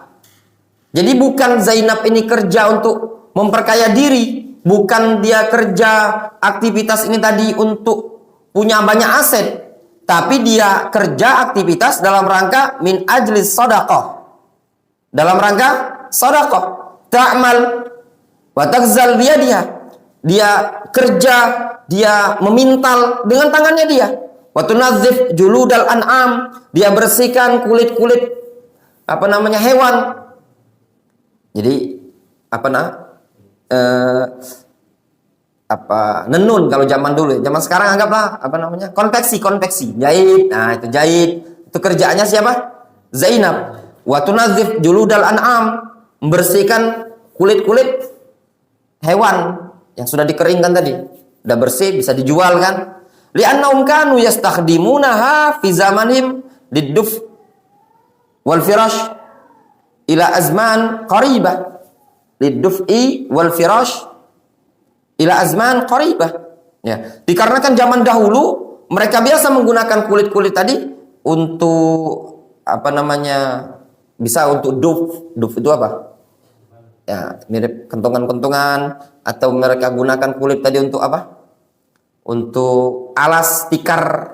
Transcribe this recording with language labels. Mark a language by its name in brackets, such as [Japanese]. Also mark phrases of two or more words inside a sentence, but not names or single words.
[Indonesian] Jadi bukan Zainab ini kerja untuk memperkaya diri, bukan dia kerja aktivitas ini tadi untuk punya banyak aset, tapi dia kerja aktivitas dalam rangka [Arabic] من أجل صدقة, [Indonesian] dalam rangka sadaqah. [Arabic] تعمل وتغزل بيدها, [Indonesian] dia kerja, dia memintal dengan tangannya dia. [Arabic] وتنظف جلود الأنعام, [Indonesian] dia bersihkan kulit-kulit apa namanya hewan. Jadi nenun kalau zaman dulu, zaman sekarang anggaplah apa namanya konveksi, jahit. Nah, itu jahit, itu kerjaannya siapa? Zainab. [Arabic] وتنظف جلود الأنعام, [Indonesian] membersihkan kulit-kulit hewan yang sudah dikeringkan tadi, udah bersih, bisa dijual kan? [Arabic] لأنهم كانوا يستخدمونها في زمانهم للدف والفراش إلى أزمان قريبة، للدف والفراش إلى أزمان قريبة. [Indonesian] Ya, dikarenakan zaman dahulu mereka biasa menggunakan kulit-kulit tadi untuk apa namanya, bisa untuk duf itu apa? Ya, mirip kentongan-kentongan, atau mereka gunakan kulit tadi untuk apa? Untuk alas tikar.